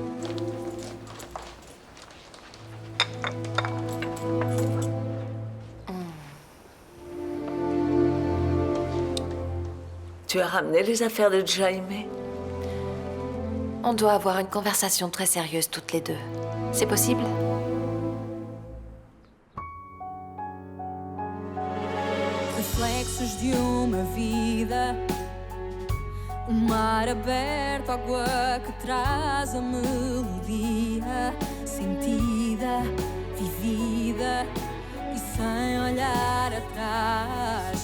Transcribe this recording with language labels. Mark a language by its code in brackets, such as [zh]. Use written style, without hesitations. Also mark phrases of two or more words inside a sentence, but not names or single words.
[fr] Tu as ramené les affaires de Jaime? On doit avoir une conversation très sérieuse toutes les deux. C'est possible? [pt] Reflexos de uma vida, mar aberto, água que traz a melodia sentida, vivida e sem olhar atrás.